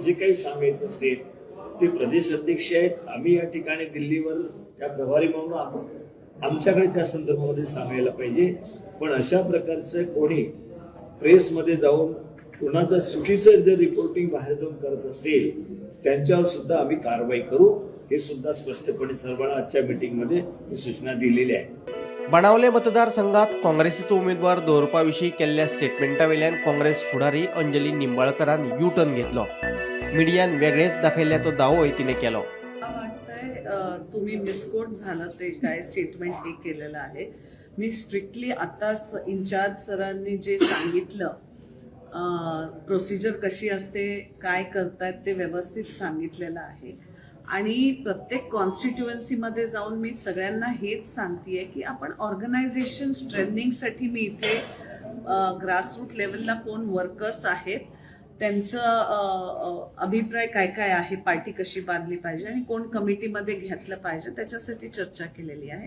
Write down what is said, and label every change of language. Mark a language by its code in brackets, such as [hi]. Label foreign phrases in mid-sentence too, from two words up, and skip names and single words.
[mr] जे काही सांगायचं असेल ते प्रदेश अध्यक्ष आहेत, आम्ही या ठिकाणी दिल्लीवर त्या प्रभारी म्हणून आहोत, आमच्याकडे त्या संदर्भामध्ये सांगायला पाहिजे। पण अशा प्रकारचं कोणी प्रेसमध्ये जाऊन कोणाचं चुकीचं जर रिपोर्टिंग बाहेर जाऊन करत असेल त्यांच्यावर सुद्धा आम्ही कारवाई करू, हे सुद्धा स्पष्टपणे सर्वांना आजच्या मीटिंगमध्ये मी सूचना दिलेल्या आहेत। [kok] बाणावले मतदारसंघात काँग्रेसीचो उमेदवार दवरपाविशीं केल्ल्या स्टेटमेंटावेल्यान काँग्रेस फुडारी अंजली निंबाळकरान [en] U turn [kok] घेतलो। मिडियान वेगळेच दाखयल्ल्याचो दावोय तिने केलो। [mr] तुम्ही मिसकोट झालं ते काय स्टेटमेंट हे केलेलं आहे। मी स्ट्रिक्टली आता इन्चार्ज सरांनी जे सांगितलं प्रोसिजर कशी असते, काय करतायत ते व्यवस्थित सांगितलेलं आहे आणि प्रत्येक कॉन्स्टिट्युएन्सीमध्ये जाऊन मी सगळ्यांना हेच सांगतेय की आपण [en] organisation strengthening [mr] मी इथे [en] grassroot level [mr] कोण वर्कर्स आहेत त्यांचं अभिप्राय काय काय आहे, पार्टी कशी बांधली पाहिजे आणि कोण कमिटीमध्ये घेतलं पाहिजे त्याच्यासाठी चर्चा केलेली आहे।